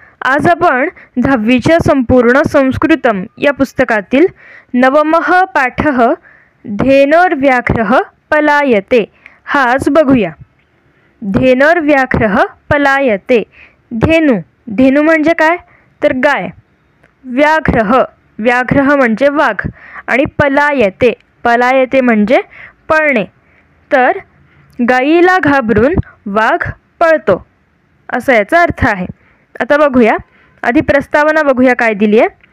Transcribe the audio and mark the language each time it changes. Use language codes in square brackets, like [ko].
[mr] आज आपण 10वीच्या संपूर्ण संस्कृतम या पुस्तकातील नवमः पाठः धेनोर्व्याघ्रः पलायते हा आज बघूया. [sa] धेनोर्व्याघ्रः पलायते. [mr] धेनू म्हणजे काय तर गाय. व्याघ्रः म्हणजे वाघ आणि पलायते म्हणजे पळणे. तर गायीला घाबरून वाघ पळतो असा याचा अर्थ आहे. आता बघूया, आधी प्रस्तावना बघूया काय दिली आहे.